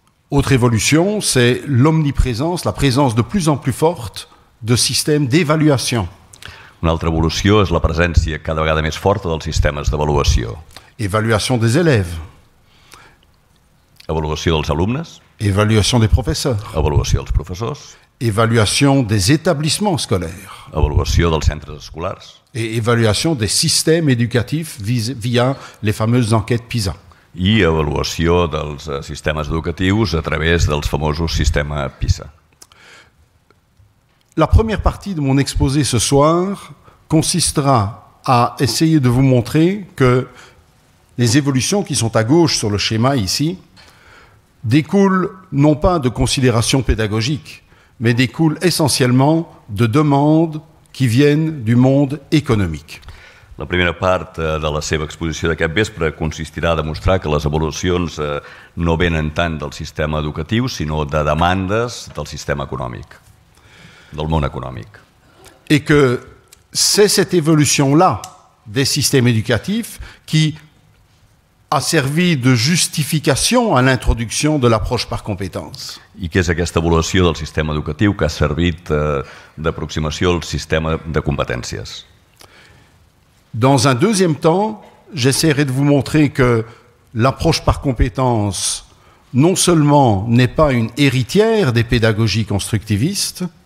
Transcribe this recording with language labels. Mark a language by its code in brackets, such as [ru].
[fr] Autre évolution, c'est l'omniprésence, la présence de plus en plus forte de systèmes d'évaluation. [ca] Una altra evolució és la presència cada vegada més forta dels sistemes d'avaluació. [fr] Évaluation des élèves, [ca] Avaluació dels alumnes, [fr] évaluation des professeurs, [ca] avaluació dels professors, [fr] évaluation des établissements scolaires [ca] avaluació dels centres escolars [fr] et évaluation des systèmes éducatifs via les fameuses enquêtes PISA. [ca] i avaluació dels sistemes educatius a través dels famosos sistemes PISA. [fr] La première partie de mon exposé ce soir consistera à essayer de vous montrer que les évolutions qui sont à gauche sur le schéma ici découlent non pas de considérations pédagogiques, mais découlent essentiellement de demandes qui viennent du monde économique. [ca] La primera part de la seva exposició d'aquest vespre consistirà a demostrar que les evolucions no venen tant del sistema educatiu, sinó de demandes del sistema econòmic, del món econòmic. [fr] Et que c'est cette évolution-là des systèmes éducatifs qui a servi de justification à l'introduction de l'approche par compétences. [ca] I què és aquesta evolució del sistema educatiu que ha servit d'aproximació al sistema de competències? [fr] Dans un deuxième temps, j'essaierai de vous montrer que l'approche par compétences non seulement n'est pas une héritière des pédagogies constructivistes,